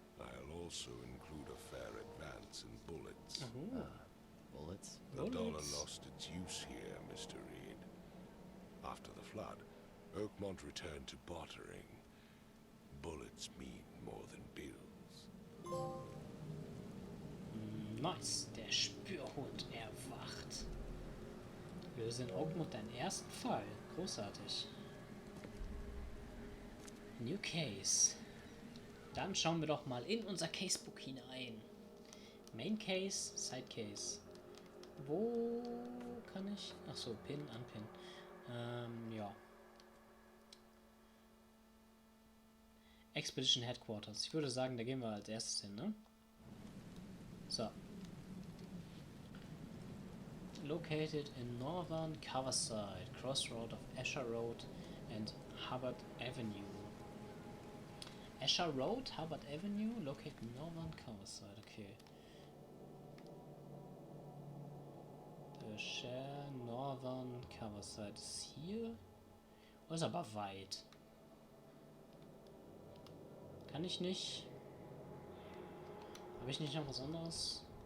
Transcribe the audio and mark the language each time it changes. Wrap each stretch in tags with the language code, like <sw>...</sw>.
<en>I'll also include a fair advance in bullets. Bullets? The dollar lost its use here, Mr. Reed. After the flood, Oakmont returned to bartering. Bullets mean more than bills.</en> <de>Nice, der Spürhund erwacht. Löse in Oakmont deinen ersten Fall. Großartig. New Case. Dann schauen wir doch mal in unser Casebook hinein. Main Case, Side Case. Wo kann ich... Achso, Pin, Unpin. Ja. Expedition Headquarters. Ich würde sagen, da gehen wir als erstes hin, ne? So.</de> <en>Located in northern Coverside, crossroad of Esher Road and Hubbard Avenue. Esher Road, Hubbard Avenue, located in northern Coverside, okay.</en> <de>Esher Northern Coverside ist hier. Oh, ist aber weit. Kann ich nicht. Habe ich nicht noch was anderes?</de>